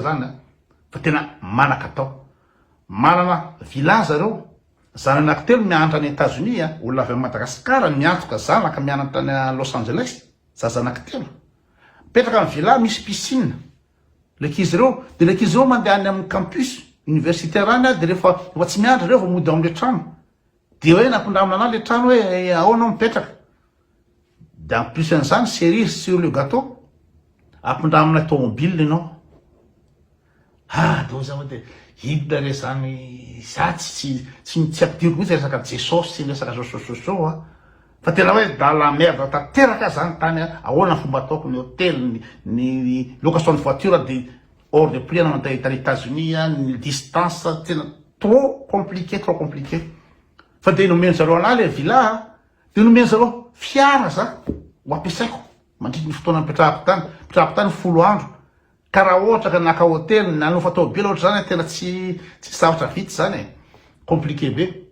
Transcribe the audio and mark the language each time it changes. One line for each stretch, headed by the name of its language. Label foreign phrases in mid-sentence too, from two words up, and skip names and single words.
Malagasy: zany fa tena manan-katao manana village zareo zany anankitelo mianatra any États-Unis olona avy Madagasikara miantoka zanaka mianatra any Los Angeles zaza anankitelo mipetraka amin'ny village misy piscine lekizy reo de lekizy reo mandeha any amin'ny
French: campus universitaire
Malagasy: any de rehefa tsy miandra reo vao mody am'le trano de hoe nampindramina ana le trano hoe ahoanao mipetraka de
French: en plus
Malagasy: n'zany
French: cerise sur le gâteau
Malagasy: ampindramina tomobile anao do zany de hidina re zany za tsy ampidiriko mihitsy resaka Jesosy sy resaka zao fa tena hoe
French: dans la
Malagasy: merde tanteraka zany tany ahoana fomba ataoko ny hôtel ny
French: location de voiture
Malagasy: de
French: hors de prix
Malagasy: anao tany États-Unis ny distance tena
French: trop compliqué
Malagasy: fa de nomeny zareo ana le villa de nomeny zareo fiara za ho ampiasaiko mandritry ny fotoana mipetrahako tany 10 andro karaha ohatra ka naka hôtely nanofa tao be loatra zany tena tsy sarotra vitsy zany compliqué be